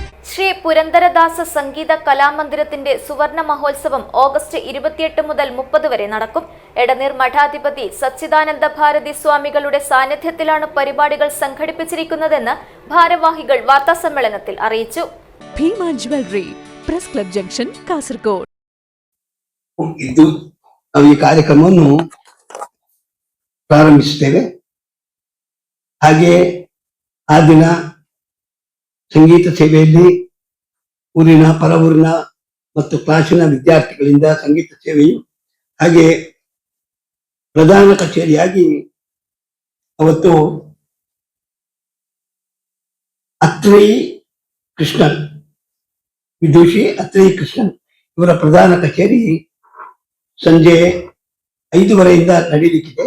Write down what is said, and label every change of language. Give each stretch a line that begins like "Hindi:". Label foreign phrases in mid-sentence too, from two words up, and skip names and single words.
Malayalam: ശ്രീ പുരന്ദരദാസ സംഗീത കലാമന്ദിരത്തിന്റെ സുവർണ മഹോത്സവം ഓഗസ്റ്റ് 28 മുതൽ 30 വരെ നടക്കും. എടനീർ മഠാധിപതി സച്ചിദാനന്ദ ഭാരതി സ്വാമികളുടെ സാന്നിധ്യത്തിലാണ് പരിപാടികൾ സംഘടിപ്പിച്ചിരിക്കുന്നതെന്ന് ഭാരവാഹികൾ വാർത്താസമ്മേളനത്തിൽ അറിയിച്ചു. ഭീമ ജ്വല്ലറി, പ്രസ് ಕ್ಲಬ್ ಜಂಕ್ಷನ್, ಕಾಸರಗೋಡು.
Kannada: ಇದು ನಾವು ಈ ಕಾರ್ಯಕ್ರಮವನ್ನು ಪ್ರಾರಂಭಿಸುತ್ತೇವೆ. ಹಾಗೆ ಆ ದಿನ ಸಂಗೀತ ಸೇವೆಯಲ್ಲಿ ಊರಿನ ಪರವೂರಿನ ಮತ್ತು ಕ್ಲಾಸಿನ ವಿದ್ಯಾರ್ಥಿಗಳಿಂದ ಸಂಗೀತ ಸೇವೆಯು, ಹಾಗೆ ಪ್ರಧಾನ ಕಚೇರಿಯಾಗಿ ಅವತ್ತು ಅತ್ರಿ ಕೃಷ್ಣನ್, ವಿದೂಷಿ ಅತ್ರಿ ಕೃಷ್ಣನ್ ಇವರ ಪ್ರಧಾನ ಕಚೇರಿ ಸಂಜೆ 5:30 ನಡೀಲಿಕ್ಕಿದೆ.